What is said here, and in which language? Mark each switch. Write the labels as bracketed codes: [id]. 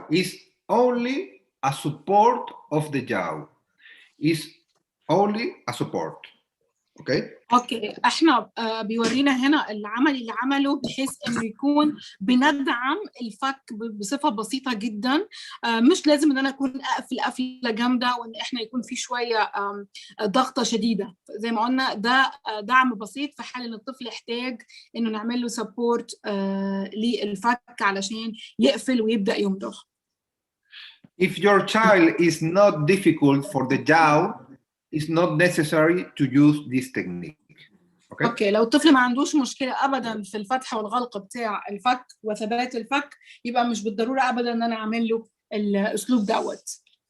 [en] It's only a support of the jaw. It's only a support. Okay. [ar] اوكي، احنا بيورينا هنا العمل اللي عمله بحيث انه يكون بندعم الفك بصفه بسيطه جدا. مش لازم ان انا اكون اقفل قفله جامده وان احنا يكون في شويه ضغطه شديده. زي ما قلنا ده دعم بسيط في حال ان الطفل يحتاج انه نعمل له سبورت للفك علشان يقفل ويبدا يمضغ. [en] If your child is not difficult for the jaw, it's not necessary to use this technique. Okay? [ar] اوكي، لو الطفل ما عندوش مشكله ابدا في الفتح والغلق بتاع الفك وثبات الفك، يبقى مش بالضروره ابدا ان انا اعمل له الاسلوب دوت.